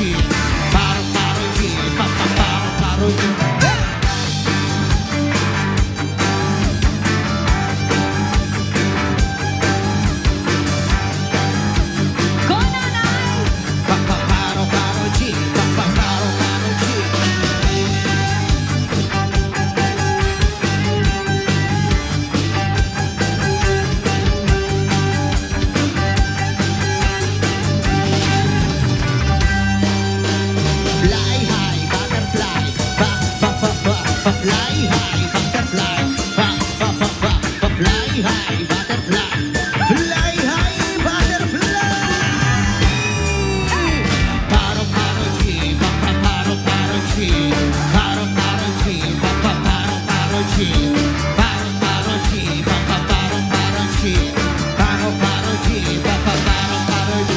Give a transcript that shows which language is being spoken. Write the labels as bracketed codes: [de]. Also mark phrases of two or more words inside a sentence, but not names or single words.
[tl] Paro, paro, G, pa, pa, paro, paro, G. Go, nanay! Pa, pa, paro, paro, G. Pa, pa, paro, paro, G. [en] Fly high, butterfly. Pa, pa, pa, pa, pa, fly high, butterfly. Pa, pa, pa, pa, pa, fly high, butterfly. Fly high, butterfly. [tl] Paro, paro, G, pa, pa, paro, paro, G. Paro, paro, G, pa, pa, paro, paro, G. Paro, paro, G, pa, pa, paro, paro, G. Paro, paro, G, pa, pa, paro, paro, G.